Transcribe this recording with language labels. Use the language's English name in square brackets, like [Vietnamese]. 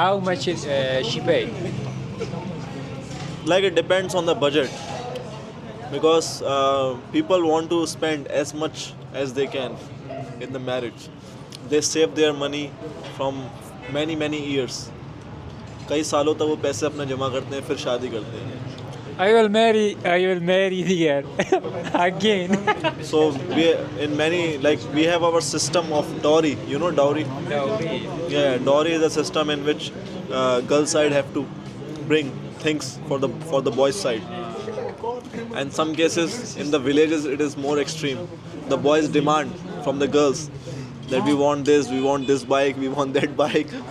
[English] How much is, she pay? Like it depends on the budget, because people want to spend as much as they can in the marriage. They save their money from many years. [Hindi] कई सालों तक वो पैसे अपने जमा करते हैं फिर शादी करते हैं. [English] I will marry here again. So we we have our system of dowry. You know dowry? Yeah, dowry is a system in which girl side have to bring things for the boys side. And some cases in the villages it is more extreme. The boys demand from the girls that we want this bike, we want that bike.